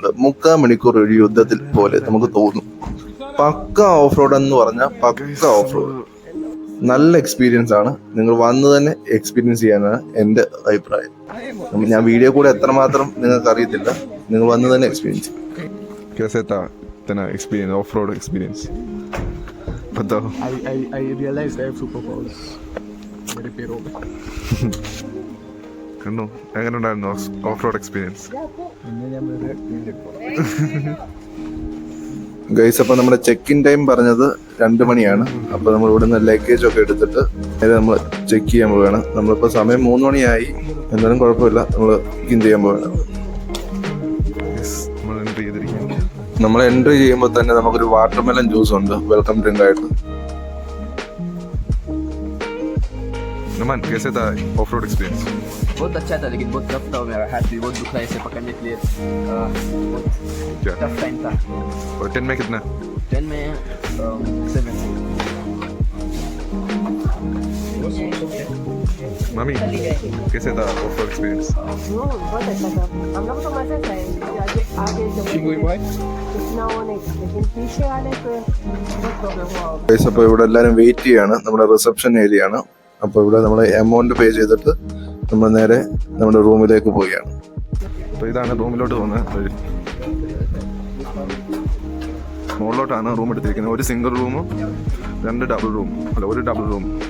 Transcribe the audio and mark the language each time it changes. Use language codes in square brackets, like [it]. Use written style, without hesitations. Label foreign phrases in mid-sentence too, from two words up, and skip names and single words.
[ml] 3/4 മണിക്കൂർ ഒരു യുദ്ധത്തിൽ പോലെ നമുക്ക് തോന്നും. പക്ക [en] off road [ml] എന്ന് പറഞ്ഞാൽ പക്ക [en] off road. [ml] നല്ല എക്സ്പീരിയൻസ് ആണ്. നിങ്ങൾ വന്ന് തന്നെ എക്സ്പീരിയൻസ് ചെയ്യാനാണ് എൻ്റെ അഭിപ്രായം. ഞാൻ വീഡിയോ കൂടെ എത്രമാത്രം നിങ്ങൾക്ക് അറിയത്തില്ല. നിങ്ങൾ വന്ന് തന്നെ എക്സ്പീരിയൻസ്. [en] experience, off-road experience. [hi] बताओ. [en] I realized I have superpowers. [hi] मेरे पैरों में. [ml] കണ്ടോ, എങ്ങനെയുണ്ടായിരുന്നു [en] off road experience? [ml] ഗൈസ്, അപ്പോൾ നമ്മുടെ [en] check in time [ml] പറഞ്ഞത് 2 മണിയാണ്. അപ്പോൾ നമ്മൾ ഇവിടുന്ന് ലഗേജ് ഒക്കെ എടുത്തിട്ട് നമ്മൾ ചെക്ക് ചെയ്യാൻ പോവുകയാണ്. നമ്മളിപ്പോൾ സമയം 3 മണിയായി. എന്തായാലും കുഴപ്പമില്ല, നമ്മൾ [en] check in [ml] ചെയ്യാൻ പോവുകയാണ്. നമ്മൾ എൻട്രി ചെയ്യുമ്പോൾ തന്നെ നമുക്കൊരു [en] watermelon juice [ml] ഉണ്ട് [en] welcome drink [ml] ആയിട്ട്. [hi] कैसे था [en] off road experience? [hi] बहुत अच्छा था, लेकिन बहुत टफ था. मेरा हाथ भी बहुत दुख रहा है इसे पकड़ने के लिए. बहुत [en] tough time [hi] था. और 10 में कितना? 10 में 7. Mami, कैसे था [en] offer experience? [hi] No, बहुत अच्छा था। हम लोग तो मजा था आगे आगे इतना वो नहीं था, लेकिन पीछे वाले पे बहुत प्रॉब्लम हुआ। [ml] ഗൈസ് അപ്പോൾ ഇവിടെ എല്ലാവരും വെയിറ്റ് ചെയ്യാണ്. നമ്മുടെ [en] reception area [ml] ആണ്. അപ്പോൾ ഇവിടെ നമ്മൾ [en] amount pay [ml] ചെയ്തിട്ട് നമ്മൾ നേരെ നമ്മുടെ റൂമിലേക്ക് പോവുകയാണ്. അപ്പോൾ ഇതാണ് റൂമിലോട്ട് പോകുന്നത്. മുകളിലോട്ടാണ് റൂം എടുത്തിരിക്കുന്നത്. ഒരു സിംഗിൾ റൂമും രണ്ട് [en] double room, [ml] അല്ല ഒരു [en] double room.